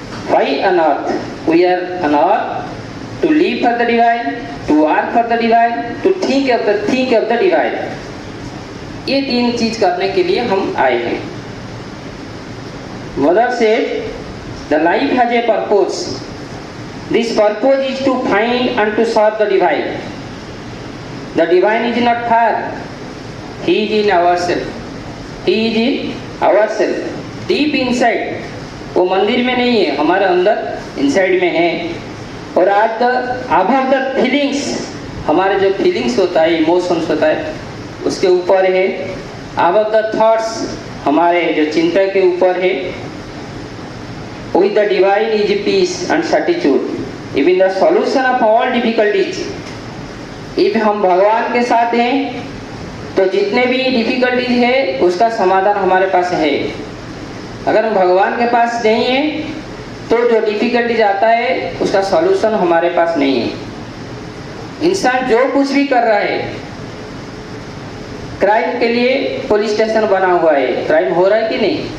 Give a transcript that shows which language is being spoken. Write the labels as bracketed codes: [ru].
[en] Why on earth? We are on earth to live for the divine, to work for the divine, to think of the divine. [hi] ये तीन चीज करने के लिए हम आए हैं। मदर से [en] The life has a purpose. This purpose is to find and to serve the divine. The divine is not far. He is in ourselves. He is in ourselves. Deep inside. [hi] वो मंदिर में नहीं है, हमारे अंदर inside में है. और आज [en] above the feelings, [hi] हमारे जो फीलिंग्स होता है, इमोशंस होता है, उसके ऊपर है. [en] above the thoughts, [hi] हमारे जो चिंता के ऊपर है. [en] with the divine is peace and certitude, even the solution of all difficulties. [hi] if हम भगवान के साथ हैं तो जितने भी डिफिकल्टीज है उसका समाधान हमारे पास है. अगर हम भगवान के पास नहीं है तो जो डिफिकल्टीज आता है उसका सॉल्यूशन हमारे पास नहीं है. इंसान जो कुछ भी कर रहा है, क्राइम के लिए पुलिस स्टेशन बना हुआ है, क्राइम हो रहा है कि नहीं?